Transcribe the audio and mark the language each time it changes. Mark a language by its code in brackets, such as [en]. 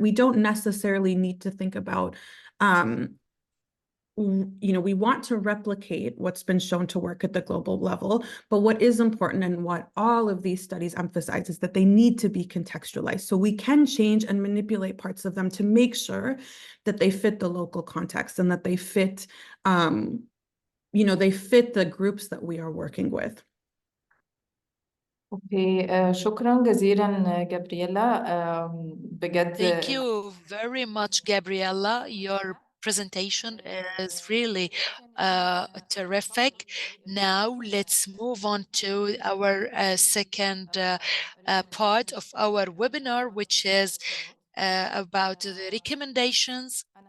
[en] We don't necessarily need to think about, we want to replicate what's been shown to work at the global level, but what is important and what all of these studies emphasize is that they need to be contextualized. So we can change and manipulate parts of them to make sure that they fit the local context and that they fit, they fit the groups that we are working with. [ar] Okay, شكرا جزيلا جابرييلا. بجد. [en] Thank you very much, Gabriella. Your presentation is really terrific. Now let's move on to our second part of our webinar, which is about the recommendations.